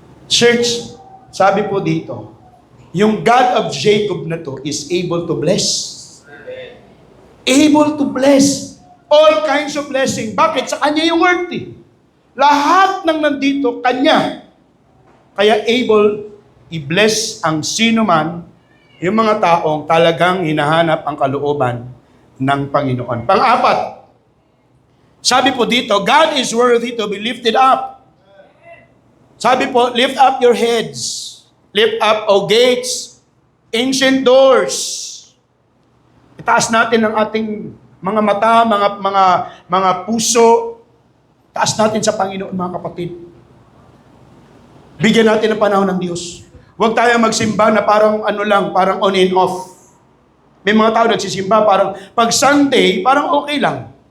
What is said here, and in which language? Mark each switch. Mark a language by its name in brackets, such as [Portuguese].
[English] Church, [Filipino] sabi po dito, yung [English] God of Jacob na to is able to bless. Able to bless all kinds of blessing. [Filipino] Bakit? Sa Kanya yung word eh. Lahat ng nandito, Kanya. Kaya able i-bless ang sino man, yung mga taong talagang hinahanap ang kalooban ng Panginoon. Pang-apat, sabi po dito, [English] God is worthy to be lifted up. [Filipino] Sabi po, [English] lift up your heads. Lift up, O gates, ancient doors. [Filipino] Itaas natin ang ating mga mata, mga puso. Taas natin sa Panginoon, mga kapatid. Bigyan natin ng panahon ng Diyos. Huwag tayo magsimba na parang parang [English] on and off. [Filipino] May mga tao nagsisimba parang pag Sunday, parang okay lang.